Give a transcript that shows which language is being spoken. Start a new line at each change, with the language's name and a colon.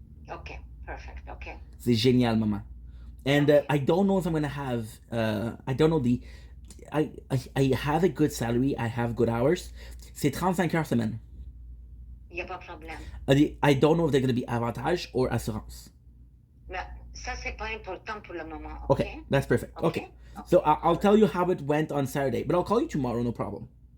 English: Okay. Perfect. Okay.
French: C'est génial, Mama.
English: And I don't know if I'm gonna have. I don't know I have a good salary. I have good hours.
French: C'est 35 heures semaine. Il n'y a pas de problème.
English: I don't know if they're gonna be avantage or assurance.
French: Mais ça, c'est pas important pour le moment.
English: Okay, that's perfect. Okay. So I'll tell you how it went on Saturday, but I'll call you tomorrow, no problem.